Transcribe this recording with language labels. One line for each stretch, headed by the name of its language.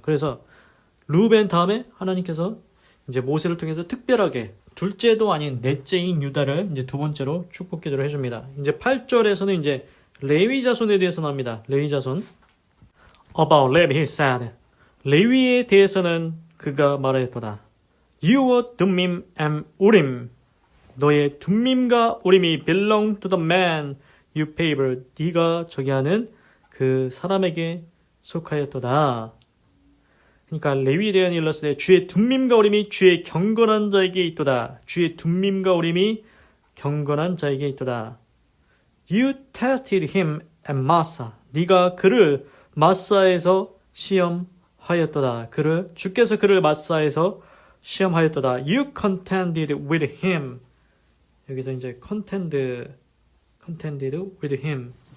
Korean: 그래서 루벤 다음에 하나님께서 이제 모세를 통해서 특별하게 둘째도 아닌 넷째인 유다를 이제 두 번째로 축복 기도를 해줍니다. 이제 8절에서는 이제 레위 자손에 대해서 나옵니다. 레위 자손.
English: About Levi he said.
Korean: 레위에 대해서는 그가 말하였도다. Your 둠밈 and 우림. 너의 둠밈과 우림이
English: belong to the man you favor.
Korean: 네가 저기 하는 그 사람에게 속하였도다. 그러니까 레위에 대한 일러스되 주의 둠밈과 우림이 주의 경건한 자에게 있도다. 주의 둠밈과 우림이 경건한 자에게 있도다.
English: You tested him at Massa.
Korean: 네가 그를 마사에서 시험하였도다. 주께서 그를 마사에서 시험하였도다.
English: You contended with him.
Korean: 여기서 이제
English: contended with him.